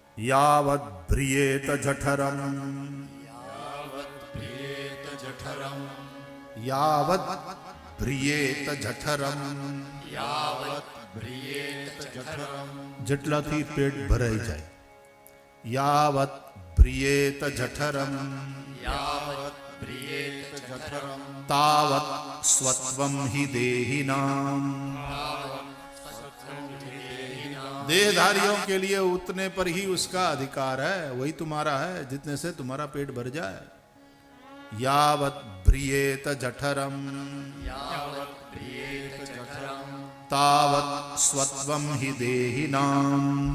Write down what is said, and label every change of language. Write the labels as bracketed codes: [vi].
[sa] यावत् भ्रियेत जठरम्, यावत् भ्रियेत जठरम्, [gu] જેટલાથી પેટ ભરાઈ જાય। [sa] यावत् भ्रियेत जठरम्, तावत् स्वत्वं हि देहिनाम्। [hi] देहधारियों के लिए उतने पर ही उसका अधिकार है, वही तुम्हारा है जितने से तुम्हारा पेट भर जाए। [sa] यावत् भ्रियेत जठरम्, तावत् स्वत्वं हि देहिनाम्।